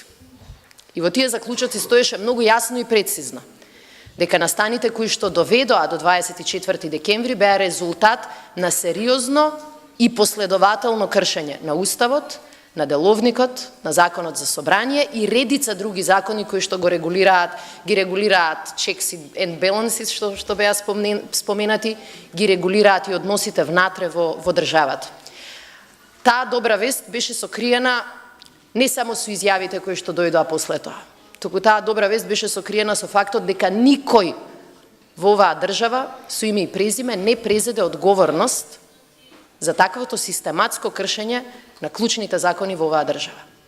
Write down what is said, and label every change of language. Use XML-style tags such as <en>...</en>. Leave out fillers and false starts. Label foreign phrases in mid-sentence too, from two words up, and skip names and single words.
<mk>И во тие заклучоци стоеше многу јасно и прецизно дека настаните кои што доведоа до 24 декември беа резултат на сериозно и последователно кршење на Уставот, на Деловникот, на Законот за собрание и редица други закони кои што ги регулираат</mk> <en>checks and balances,</en> <mk>што беа споменати, ги регулираат и односите внатре во државата. Таа добра вест беше сокриена не само со изјавите кои што дојдоа после тоа, туку таа добра вест беше сокриена со фактот дека никој во оваа држава со име и презиме не презеде одговорност за таквото систематско кршење на клучните закони во оваа држава.</mk>